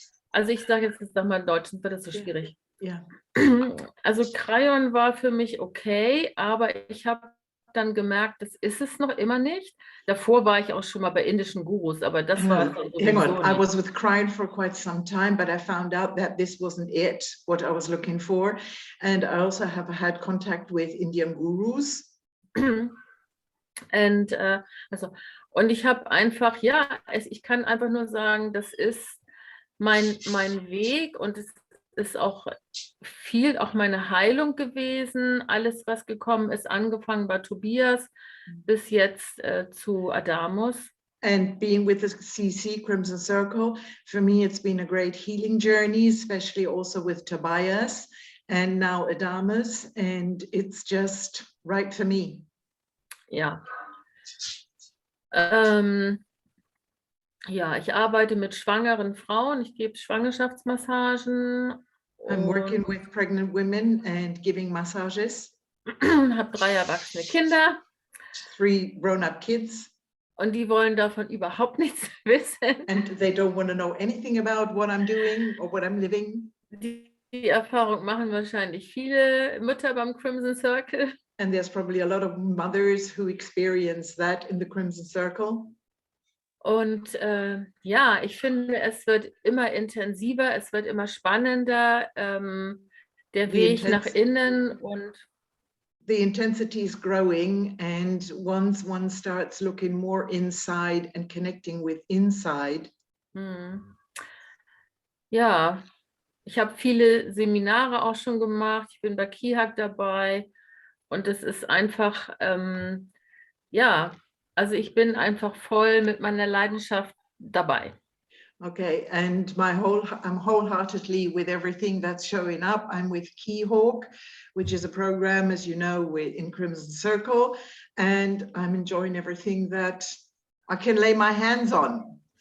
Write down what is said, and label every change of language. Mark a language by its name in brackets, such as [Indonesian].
[German] Also ich sage jetzt nochmal in Deutsch, sonst wird das so schwierig. Ja. Also Cryon war für mich okay, aber ich habe dann gemerkt, das ist es noch immer nicht. Davor war ich auch schon mal bei indischen Gurus, aber das war es [English] Hang on, [German] sowieso [English] I [German] nicht. [English] was with Cryon for quite some time, but I found out that this wasn't it, what I was looking for. And I also have had contact with Indian gurus. [German] Und ich habe einfach, ja, ich kann einfach nur sagen, das ist mein Weg, und es ist auch viel auch meine Heilung gewesen. Alles, was gekommen ist, angefangen bei Tobias bis jetzt zu Adamus. [English] And being with the CC, Crimson Circle, for me, it's been a great healing journey, especially also with Tobias and now Adamus. And it's just right for me. [German] Ja. Ja, ich arbeite mit schwangeren Frauen, ich gebe Schwangerschaftsmassagen. [English] I'm working with pregnant women and giving massages. [German] Habe 3 erwachsene Kinder. [English] 3 grown-up kids. [German] Und die wollen davon überhaupt nichts wissen. [English] And they don't want to know anything about what I'm doing or what I'm living. [German] Die Erfahrung machen wahrscheinlich viele Mütter beim Crimson Circle. [English] And there's probably a lot of mothers who experience that in the Crimson Circle. [German] Und ja, ich finde, es wird immer intensiver, es wird immer spannender, der Weg nach innen, und [English] the intensity is growing, and once one starts looking more inside and connecting with inside. [German] Ja, ich habe viele Seminare auch schon gemacht. Ich bin bei Kihak dabei und es ist einfach, ja, also ich bin einfach voll mit meiner Leidenschaft dabei. [English] Okay, and I'm wholeheartedly with everything that's showing up. I'm with Keyhawk, which is a program, as you know, in Crimson Circle, and I'm enjoying everything that I can lay my hands on.